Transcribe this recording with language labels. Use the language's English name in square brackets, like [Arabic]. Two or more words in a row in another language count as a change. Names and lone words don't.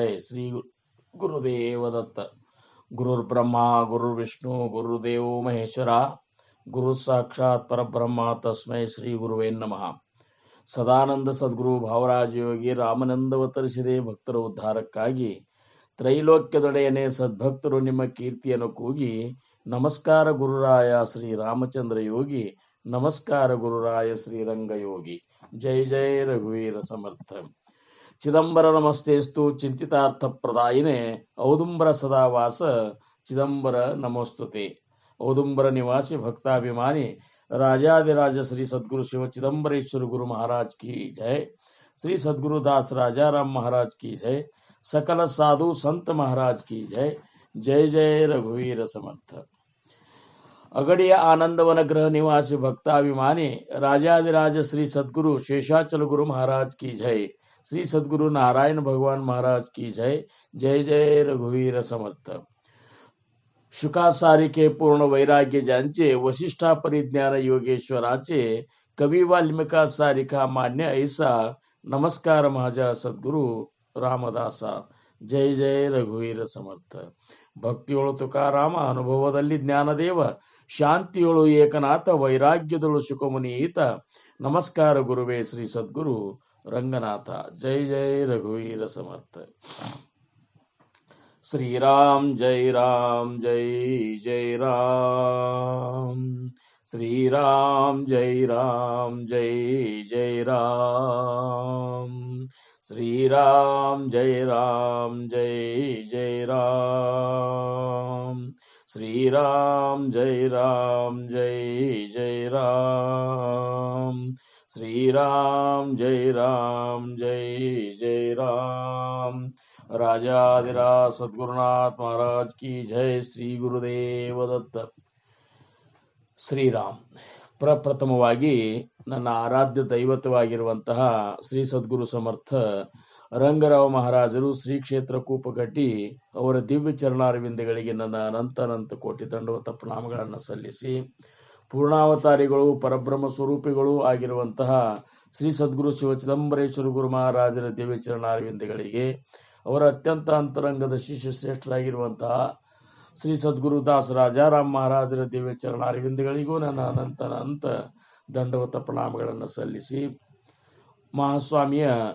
[Marathi] श्री गुरुदेव दत्त. [Sanskrit] गुरुर्ब्रह्मा गुरुर्विष्णु गुरुदेव महेश्वरा गुरु साक्षात परब्रह्म तस्मै श्री गुरुवे नमः. [Kannada] ಸದಾನಂದ ಸದ್ಗುರು ಭಾವರಾಜ ಯೋಗಿ ರಾಮನಂದವತರಿಸಿದೆ ಭಕ್ತರ ಉದ್ಧಾರಕ್ಕಾಗಿ ತ್ರೈಲೋಕ್ಯದೊಡೆಯನೇ ಸದ್ಭಕ್ತರು ನಿಮ್ಮ ಕೀರ್ತಿಯನ್ನು ಕೂಗಿ ನಮಸ್ಕಾರ ಗುರುರಾಯ ಶ್ರೀ ರಾಮಚಂದ್ರ ಯೋಗಿ ನಮಸ್ಕಾರ ಗುರುರಾಯ ಶ್ರೀರಂಗ ಯೋಗಿ. [Marathi] जय जय रघुवीर समर्थ. [Sanskrit] ಚಿದಂಬರ ನಮಸ್ತೆಸ್ತು ಚಿಂತಿತಾರ್ಥ ಪ್ರದಾಯಿನೇ ಔದುಂಬರ ಸದಾವಾಸ ಚಿದಂಬರ ನಮೋಸ್ತುತೆ. [Hindi] औदुंबर निवासी भक्ताभिमानी राजाधिराज श्री सद्गुरु शिव चिदंबरेश्वर गुरु महाराज की जय. श्री सद्गुरु दास राजाराम महाराज की जय. सकल साधु संत महाराज की जय. [Marathi] जय जय रघुवीर समर्थ. [Hindi] अगड़िय आनंदवन गृह निवासी भक्ताभिमानी राजाधिराज श्री सद्गुरु शेषाचल गुरु महाराज की जय. श्री सद्गुरु नारायण भगवान महाराज की जय. [Marathi] जय जय रघुवीर समर्थ. शुकासारिके पूर्ण वैराग्य ज्यांचे वशिष्ठा परिज्ञान योगेश्वराचे कवी वाल्मिका सारिका मान्य ऐसा नमस्कार माझा सद्गुरु ರಾಮದಾಸ. जय जय रघुवीर समर्थ. [Kannada] ಭಕ್ತಿಯೊಳು ತುಕಾರಾಮ ಅನುಭವದಲ್ಲಿ ಜ್ಞಾನದೇವ ಶಾಂತಿಯೊಳು ಏಕನಾಥ ವೈರಾಗ್ಯದೊಳು ಶುಕಮುನಿಯಿತ ನಮಸ್ಕಾರ ಗುರುವೇ ಶ್ರೀ ಸದ್ಗುರು ರಂಗನಾಥ. [Marathi] जय जय रघुवीर समर्थ. [Sanskrit] श्री राम जय जय राम. श्री राम जय जय राम. श्री राम जय जय राम. श्री राम जय जय राम. श्री राम जय जय राम. [Hindi] राजाधिराज सद्गुरुनाथ महाराज की जय. [Kannada] श्री ಗುರುದೇವ ದತ್ತ. ಶ್ರೀರಾಮ್. ಪ್ರಪ್ರಥಮವಾಗಿ ನನ್ನ ಆರಾಧ್ಯ ದೈವತ್ವವಾಗಿರುವಂತಹ ಶ್ರೀ ಸದ್ಗುರು ಸಮರ್ಥ ರಂಗರಾವ ಮಹಾರಾಜರು ಶ್ರೀ ಕ್ಷೇತ್ರ ಕೂಪಗಡ್ಡಿ ಅವರ ದಿವ್ಯ ಚರಣಾರವಿಂದಗಳಿಗೆ ನನ್ನ ಅನಂತ ಕೋಟಿ ದಂಡವತ ಪ್ರಣಾಮಗಳನ್ನು ಸಲ್ಲಿಸಿ, ಪೂರ್ಣಾವತಾರಿಗಳು ಪರಬ್ರಹ್ಮ ಸ್ವರೂಪಿಗಳು ಆಗಿರುವಂತಹ ಶ್ರೀ ಸದ್ಗುರು ಶಿವ ಚಿದಂಬರೇಶ್ವರ ಗುರು ಮಹಾರಾಜರ ದಿವ್ಯ ಚರಣಾರವಿಂದಗಳಿಗೆ, ಅವರ ಅತ್ಯಂತ ಅಂತರಂಗದ ಶಿಷ್ಯ ಶ್ರೇಷ್ಠರಾಗಿರುವಂತಹ ಶ್ರೀ ಸದ್ಗುರು ದಾಸ ರಾಜಾರಾಮ್ ಮಹಾರಾಜರ ದಿವ್ಯ ಚರಣಾರವಿಂದಗಳಿಗೂ ನನ್ನ ಅನಂತ ದಂಡವತ ಪ್ರಣಾಮಗಳನ್ನು ಸಲ್ಲಿಸಿ, ಮಹಾಸ್ವಾಮಿಯ